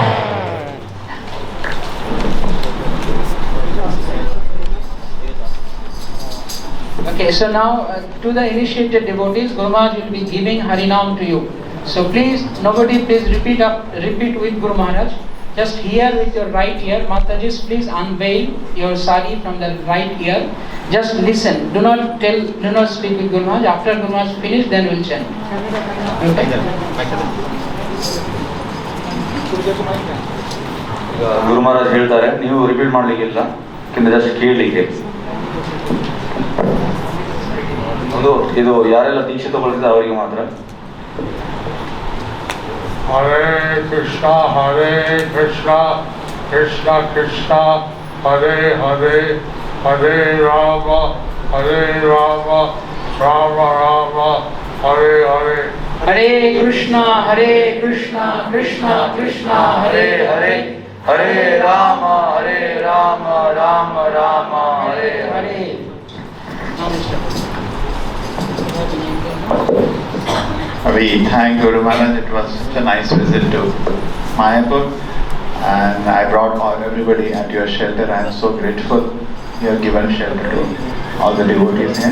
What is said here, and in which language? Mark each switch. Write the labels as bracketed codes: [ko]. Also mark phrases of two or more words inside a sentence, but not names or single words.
[en] Okay, so now to the initiated devotees, Guru Maharaj will be giving Harinam to you. So please, nobody please repeat with Guru Maharaj. Just hear with your right ear. Matajis, please unveil your sari from the right ear. Just listen. Do not speak with Guru Maharaj. After Guru Maharaj finish, then we'll chant. Okay? [kn] ಗುರು ಮಹಾರಾಜ್ ಹೇಳ್ತಾರೆ, ನೀವು ರಿಪೀಟ್ ಮಾಡ್ಲಿಕ್ಕಿಲ್ಲ, ಜಸ್ಟ್ ಕೇಳಲಿಕ್ಕೆ. ಇದು ಯಾರೆಲ್ಲ ದೀಕ್ಷೆ ತಗೊಳ್ತಿದ್ದ ಅವರಿಗೆ ಮಾತ್ರ. [sa] Hare Krishna, Krishna Krishna, Hare Hare, Hare Rama, Rama Rama, Hare Hare. Hare Krishna, Krishna Krishna, Hare Hare, Hare Rama, Rama Rama, Hare Hare. [en] We thank Guru Maharaj. It was such a nice visit to Mayapur, and I brought everybody at your shelter. I am so grateful you have given shelter to all the devotees here.